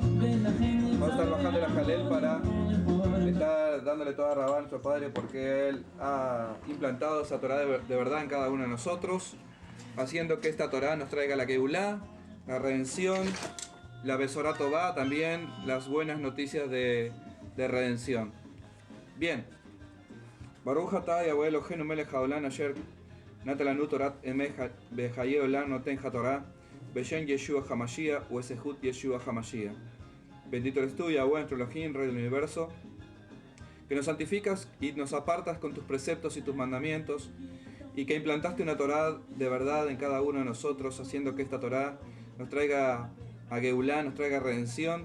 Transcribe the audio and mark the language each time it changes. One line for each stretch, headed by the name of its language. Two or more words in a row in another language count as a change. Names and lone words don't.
Spanish: Vamos a estar bajando la jalel para estar dándole
Hebrew: תודה רבה
Spanish: a nuestro Padre porque Él ha implantado esa Torah de verdad en cada uno de nosotros, haciendo que esta Torah nos traiga la Geulá, la redención, la
Hebrew: בשורה טובה,
Spanish: también las buenas noticias de redención. Bien.
Hebrew: ברוך אתה יהוה אלוהינו מלך העולם אשר נתן לנו תורת אמת בחיי עולם נותן התורה בשם ישוע המשיח ובזכות ישוע המשיח u'esehut Yeshua HaMashiach.
Spanish: Bendito eres tú, Yahweh, nuestro Elohim, Rey del Universo, que nos santificas y nos apartas con tus preceptos y tus mandamientos, y que implantaste una Torah de verdad en cada uno de nosotros, haciendo que esta Torah nos traiga a Geulá, nos traiga redención.